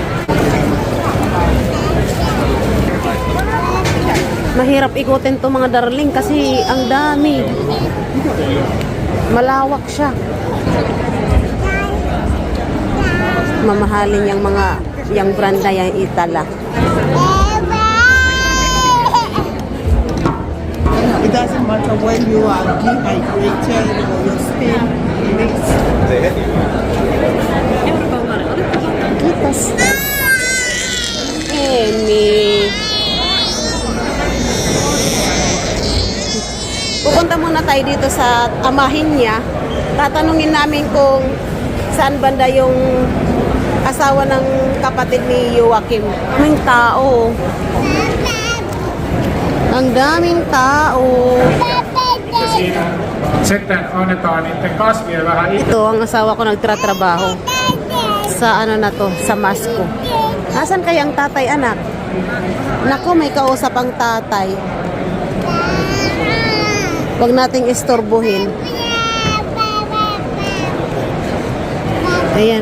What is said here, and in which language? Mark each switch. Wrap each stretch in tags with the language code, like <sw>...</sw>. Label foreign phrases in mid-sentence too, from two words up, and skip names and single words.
<tl>Mahirap ikutin to mga darling kasi ang dami. Malawak siya. Mamahalin yung brand na yung Itala.</tl> <en>It doesn't matter when you are dehydrated or your skin makes Kitas.</en> <tl>Amy. Pupunta muna tayo dito sa amahin niya. Tatanungin namin kung saan banda yung asawa ng kapatid ni Joachim. Daming tao. Ang daming tao.</tl> <fi>Sitten annetaan niiden kasvien vähän</fi> <tl>Ito ang asawa ko nagtratrabaho sa ano na to, sa Masco. Nasaan kaya ang tatay, anak? Nako, may kausap ang tatay. Huwag nating istorbohin. Ayan.</tl>